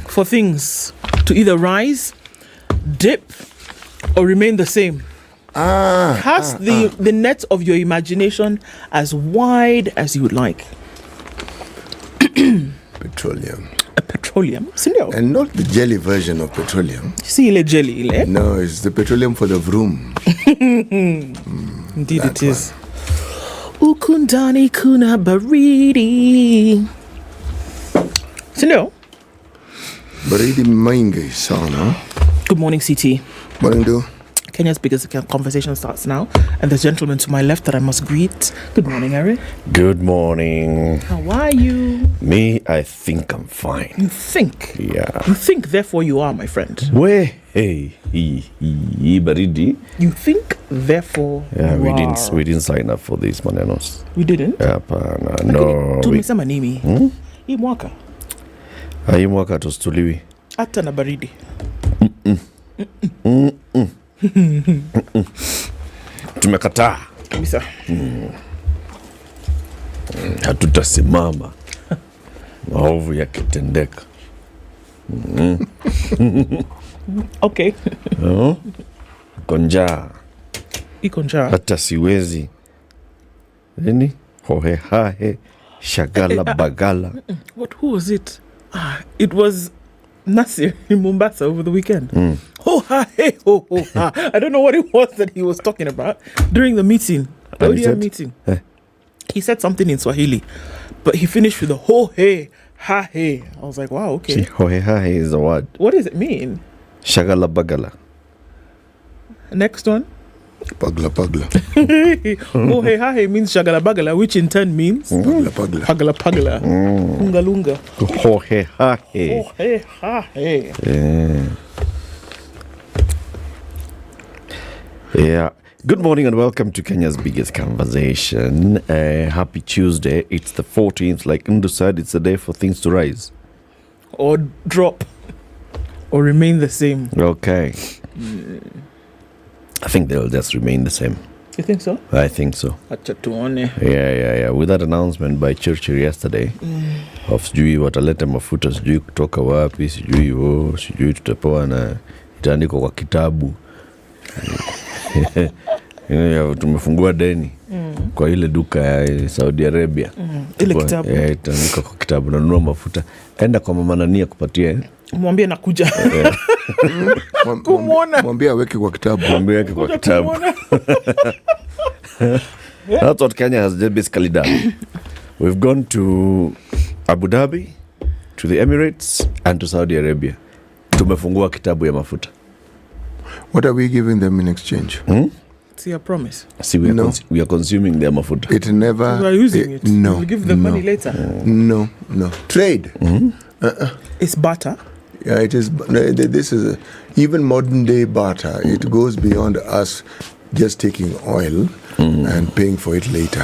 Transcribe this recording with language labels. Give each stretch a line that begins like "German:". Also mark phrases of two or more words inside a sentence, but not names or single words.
English: For things to either rise, dip, or remain the same. Cast the net of your imagination as wide as you would like. Petroleum. Petroleum? Cindy. And not the jelly version of petroleum.
Swahili: See ile jelly ile?
English: No, it's the petroleum for the vroom. Indeed it is.
Swahili: Ukundani kuna baridi. Cindy. Baridi maingi sana.
English: Good morning, CT. Morning, do. Kenya's biggest conversation starts now, and there's a gentleman to my left that I must greet. Good morning, Harry. Good morning. How are you? Me, I think I'm fine. You think? Yeah. You think, therefore you are, my friend. Hey, baridi. You think, therefore yeah, you are. We didn't sign up for this, manenos. We didn't? Yeah, no.
Swahili: Tumesema nini? Hii mwaka. Hii mwaka tustuliwi. Hata na baridi. Tumekataa kabisa. Hatutasimama maovu yakitendeka.
English: Okay.
Swahili: Konja. Iko njaa. Hata siwezi. Nini? Hohe hahe shagala bagala.
English: Who was it? It was Nasir in Mombasa over the weekend. Ho ha hey ho ho ha. I don't know what it was that he was talking about during the meeting. The ODM meeting. He said something in Swahili, but he finished with the ho hey ha hey. I was like, wow, okay. Ho hey ha hey is a word. What does it mean?
Swahili: Shagala bagala.
English: Next one.
Swahili: Pagla pagla. Oh hey ha hey
English: means
Swahili: shagala bagala,
English: which in turn means
Swahili: pagla pagla. Pagla pagla. Lunga lunga. Ho hey ha hey. Oh hey ha hey.
English: Yeah. Good morning and welcome to Kenya's biggest conversation. Happy Tuesday. It's the 14th. Like Ndu said, it's a day for things to rise. Or drop. Or remain the same. Okay. I think they'll just remain the same. You think so? I think so. Yeah. With that announcement by Churchill yesterday of
Swahili: sijui wataleta mafuta, sijui kutoka wapi, sijui tutapewa na itaandikwa kwa kitabu. Tumefungua deni kwa ile duka ya Saudi Arabia. Ile kitabu. Itaandikwa kwa kitabu na nunua mafuta. Enda kwa mama Nania kupatia. Mwambie nakuja. Kumuona. Mwambie aweke kwa kitabu.
English: That's what Kenya has basically done. We've gone to Abu Dhabi, to the Emirates, and to Saudi Arabia.
Swahili: Tumefungua kitabu ya mafuta.
English: What are we giving them in exchange? See a promise. See, we are consuming their mafuta. It never. We are using it. No. We'll give them money later. No. Trade. It's barter. Yeah, it is. This is even modern day barter. It goes beyond us just taking oil and paying for it later.